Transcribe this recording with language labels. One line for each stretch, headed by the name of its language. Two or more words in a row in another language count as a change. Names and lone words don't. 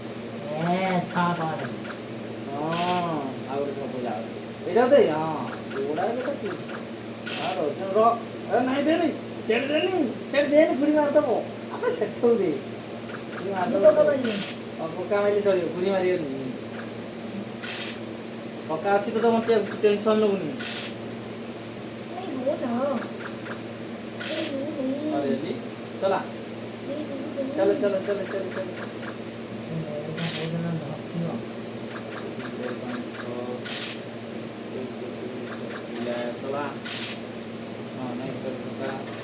Odia: ହଁ ଆଉ ଗୋଟେ ସବୁ ଯାଉଛି ଏଇଟା ଦେ ହଁ ଗୋଡ଼ା ବେଟା ତୁ ର ନାଇଁ ଦେନି ସେଠି ଦେନି ଗୁଡ଼ି ମାରିଦେବ ଆପେ ସେଠୁ ଦେ ଗୁଡ଼ି ମାରିଦେବ ପକ୍କା ମାରିଲେ ଚଳିବ ଗୁଡ଼ି ମାରିବନି ପକ୍କା ଅଛି ତ ମତେ ଟେନସନ୍ ନେବୁନି
Hindi: अरे चला चल चल चल चल चल चला हाँ नहीं कर सकता